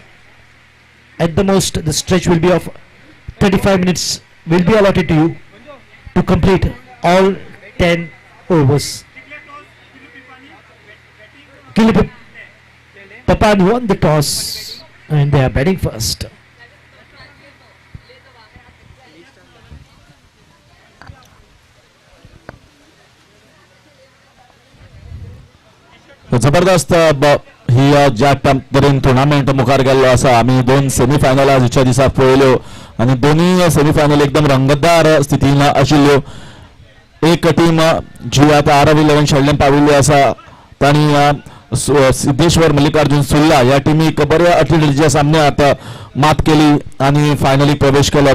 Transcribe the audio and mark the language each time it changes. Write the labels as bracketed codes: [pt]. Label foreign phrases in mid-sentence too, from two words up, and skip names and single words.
[en] At the most, the stretch will be of 35 minutes will be allotted to you to complete all 10 overs. Papan won the toss and they are batting first. [kok] जबरदस्त ही ज्या तरेन टुर्नामेंट मुखार गेल्लो आसा. आमी 2 सेमीफायनल आजच्या दिसा पळयल्यो आनी दोनूय सेमीफायनल एकदम रंगतदार स्थितीन आशिल्ल्यो. एक टीम जी आता RW11 शेल्डेन पाविल्ली आसा तांणी सिद्धेश्वर मल्लिकार्जुन सुर्ला ह्या टीमीक बऱ्या अटीच्या सामन्यांत मात केली आनी फायनलीक प्रवेश केलो.